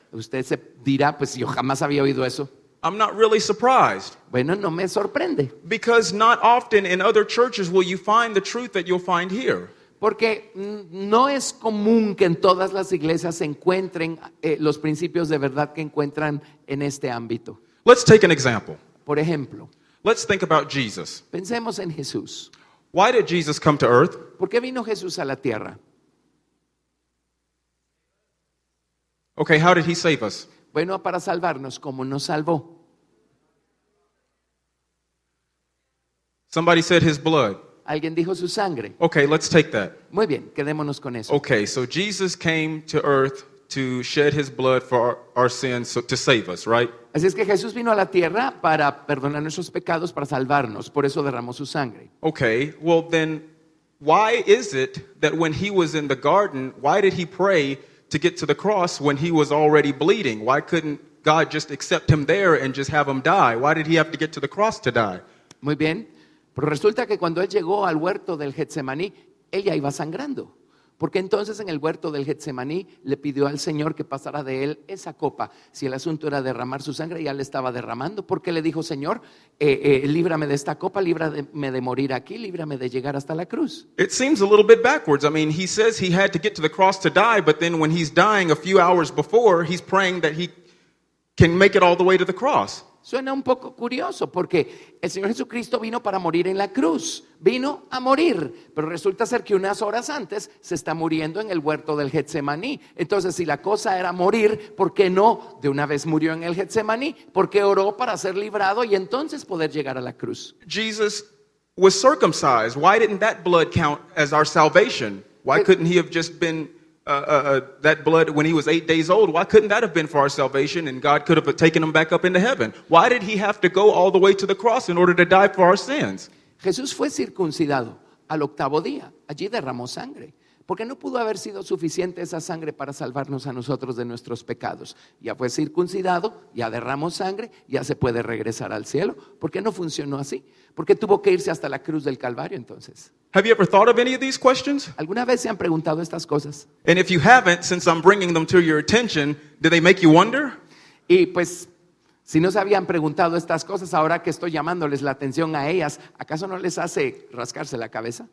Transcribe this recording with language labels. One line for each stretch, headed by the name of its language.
Spanish: Usted se dirá, pues yo jamás había oído eso.
English: I'm not really surprised
Spanish: Bueno, no me sorprende,
English: because not often in other churches will you find the truth that you'll find here.
Spanish: porque no es común que en todas las iglesias se encuentren los principios de verdad que encuentran en este ámbito.
English: Let's take an example.
Spanish: Por ejemplo,
English: Let's think about Jesus.
Spanish: pensemos en Jesús.
English: Why did Jesus come to earth?
Spanish: ¿Por qué vino Jesús a la tierra?
English: Okay, how did he save us?
Spanish: Bueno, para salvarnos, como nos salvó.
English: Somebody said his blood.
Spanish: Alguien dijo su sangre.
English: Okay, let's take that.
Spanish: Muy bien, quedémonos con eso.
English: Okay, so Jesus came to earth to shed his blood for our sins to save us, right?
Spanish: Así es que Jesús vino a la tierra para perdonar nuestros pecados, para salvarnos. Por eso derramó su sangre.
English: Okay, well then, why is it that when he was in the garden, why did he pray to get to the cross when he was already bleeding? Why couldn't God just accept him there and just have him die? Why did he have to get to the cross to die?
Spanish: Muy bien. Pero resulta que cuando él llegó al huerto del Getsemaní, él ya iba sangrando. Porque entonces en el huerto del Getsemaní le pidió al Señor que pasara de él esa copa. Si el asunto era derramar su sangre, ya le estaba derramando. Porque le dijo, Señor, líbrame de esta copa, líbrame de morir aquí, líbrame de llegar hasta la cruz.
English: It seems a little bit backwards. I mean, he says he had to get to the cross to die, but then when he's dying a few hours before, he's praying that he can make it all the way to the cross.
Spanish: Suena un poco curioso porque el Señor Jesucristo vino para morir en la cruz, vino a morir, pero resulta ser que unas horas antes se está muriendo en el huerto del Getsemaní. Entonces, si la cosa era morir, ¿por qué no de una vez murió en el Getsemaní? Porque oró para ser librado y entonces poder llegar a la cruz.
English: Jesus was circumcised. Why didn't that blood count as our salvation? Why couldn't he have just been that blood when he was 8 days old? Why couldn't that have been for our salvation and God could have taken him back up into heaven? Why did he have to go all the way to the cross in order to die for our sins?
Spanish: Jesús fue circuncidado al 8º día, allí derramó sangre. Porque no pudo haber sido suficiente esa sangre para salvarnos a nosotros de nuestros pecados. Ya fue circuncidado, ya derramó sangre, ya se puede regresar al cielo. ¿Por qué no funcionó así? ¿Por qué tuvo que irse hasta la cruz del Calvario entonces?
English: Have you ever thought of any of these questions?
Spanish: ¿Alguna vez se han preguntado estas cosas?
English: And if you haven't, since I'm bringing them to your attention, do they make you wonder?
Spanish: Y pues, si no se habían preguntado estas cosas, ahora que estoy llamándoles la atención a ellas, ¿acaso no les hace rascarse la cabeza?